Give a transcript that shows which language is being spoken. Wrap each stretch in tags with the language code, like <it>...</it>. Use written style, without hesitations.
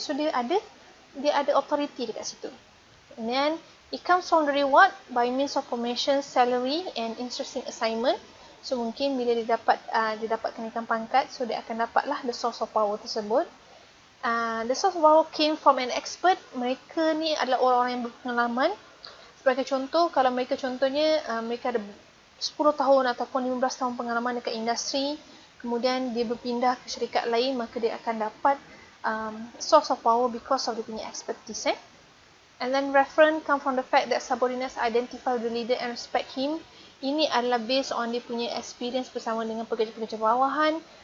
<ms>So dia ada authority dekat situ.</ms> <en>And then it comes from the reward by means of promotion, salary and interesting assignment.</en> <ms>So mungkin bila dia dapat kenaikan pangkat, so dia akan dapatlah</ms> <en>the source of power</en> <ms>tersebut.</ms> <en>The source of power came from an expert.</en> <ms>Mereka ni adalah orang-orang yang berpengalaman. Sebagai contoh, kalau mereka contohnya mereka ada 10 tahun ataupun 15 tahun pengalaman dekat industri, kemudian dia berpindah ke syarikat lain, maka dia akan dapat</ms> <en>source of power because of</en> <ms>dia punya expertise.</ms> <en>And then reference come from the fact that subordinates identify the leader and respect him.</en> <ms>Ini adalah</ms> <en>based on</en> <ms>dia punya experience bersama dengan pekerja-pekerja bawahan.</ms>